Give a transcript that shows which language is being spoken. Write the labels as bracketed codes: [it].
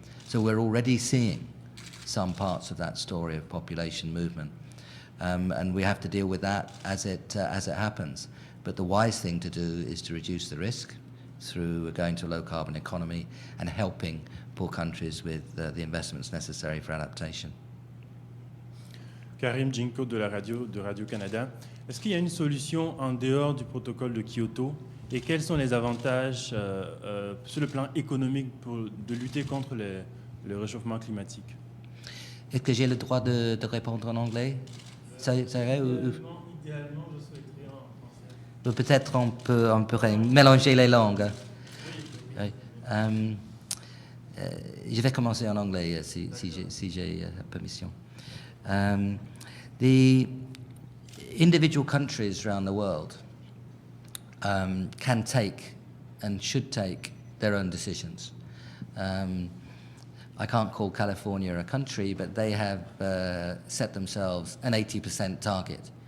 [en] So we're already seeing some parts of that story of population movement, and we have to deal with that as it happens. But the wise thing to do is to reduce the risk through going to a low-carbon economy and helping poor countries with the investments necessary for adaptation. [fr] Karim Jinko de Radio-Canada. Est-ce qu'il y a une solution en dehors du protocole de Kyoto, et quels sont les avantages sur le plan économique de lutter contre le réchauffement climatique? Est-ce que j'ai le droit de répondre en anglais? Idéalement, je souhaiterais en français. Peut-être on peut mélanger les langues. Oui. Je vais commencer en anglais si j'ai permission. [en] The individual countries around the world can take and should take their own decisions. I can't call California a country, but they have set themselves an 80% target.